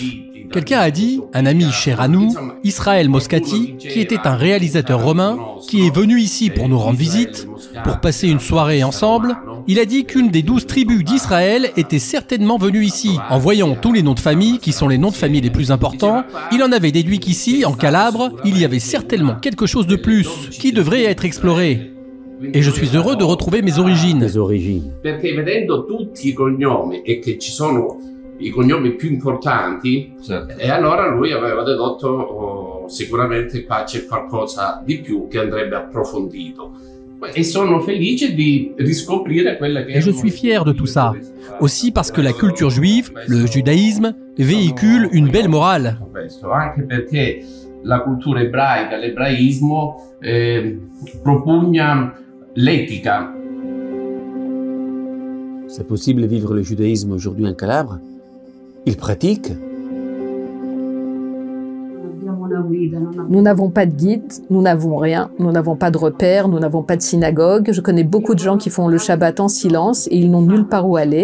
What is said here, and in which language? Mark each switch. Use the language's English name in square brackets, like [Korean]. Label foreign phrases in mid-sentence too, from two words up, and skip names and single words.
[French] Quelqu'un a dit, un ami cher à nous, Israël Moscati, qui était un réalisateur romain, qui est venu ici pour nous rendre visite, pour passer une soirée ensemble, il a dit qu'une des 12 tribus d'Israël était certainement venue ici. En voyant tous les noms de famille, qui sont les noms de famille les plus importants, il en avait déduit qu'ici, en Calabre, il y avait certainement quelque chose de plus, qui devrait être exploré. Et je suis heureux de retrouver mes origines. Mes origines. [Italian] Perché vedendo tutti i cognomi e che ci sono i cognomi più importanti, e allora lui aveva dedotto sicuramente qua c'è qualcosa di più che andrebbe approfondito. Et sono felice di riscoprire quelle che. [French] Et je suis fier de tout ça. Aussi parce que la culture juive, le judaïsme, véhicule une belle morale. [Italian] Anche perché la cultura ebraica, l'ebraismo propugna l'ética. [French] C'est possible de vivre le judaïsme aujourd'hui en Calabre? Ils pratiquent? Nous n'avons pas de guide, nous n'avons rien, nous n'avons pas de repères, nous n'avons pas de synagogue. Je connais beaucoup de gens qui font le Shabbat en silence et ils n'ont nulle part où aller.